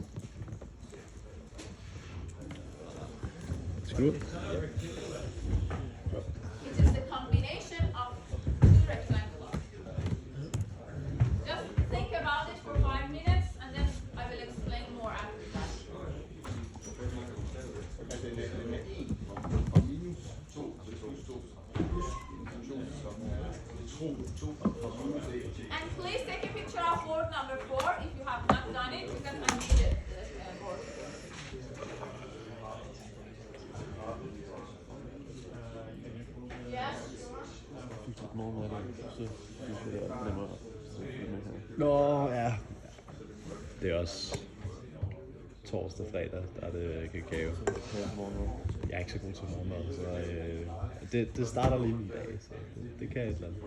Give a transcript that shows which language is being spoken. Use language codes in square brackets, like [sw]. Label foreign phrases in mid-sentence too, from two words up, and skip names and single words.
[en] Good. It is the combination of two rectangles. Just think about it for 5 minutes, and then I will explain more after that. [da] Altså den er 1 og minus 2, altså plus 2, plus 2 som er 2 og minus 1. [en] And please take a picture of board number 4 if you have not done it, because I need it. Board. Yes, [da] Nå, ja. Det er også torsdag, fredag, der er det kakao. Jeg er ikke så god til morgenmad, så det starter lige min dag, så det kan et eller andet.